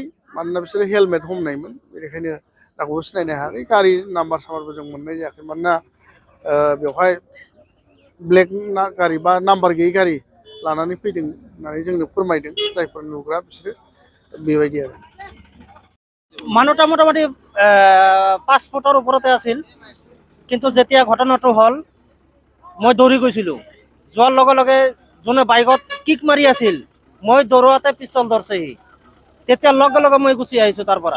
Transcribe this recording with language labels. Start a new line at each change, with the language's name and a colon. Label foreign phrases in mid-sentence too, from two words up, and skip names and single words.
Bodo: मानोना बिसोरो हेलमेट हमनायमोन, बेनिखायनो रावखौबो सिनायनो हायाखै। गारि नाम्बार साम्बारबो जों मोननाय जायाखै, मानोना बेवहाय ब्लेक गारि बा नाम्बार गैयै गारि लानानै फैदों होननानै जोंनो फोरमायदों जायफोर नुग्रा बिसोरो। बेबायदि आरो
Assamese: মানুহটা মোটামুটি 5 ফুটৰ ওপৰতে আছিল। কিন্তু যেতিয়া ঘটনাটো হ'ল, মই দৌৰি গৈছিলোঁ। যোৱাৰ লগে লগে যোনে বাইকত কিক মাৰি আছিল, মই দৌৰোৱাতে পিষ্টল ধৰছেহি। তেতিয়া লগে লগে মই গুচি আহিছোঁ তাৰ পৰা।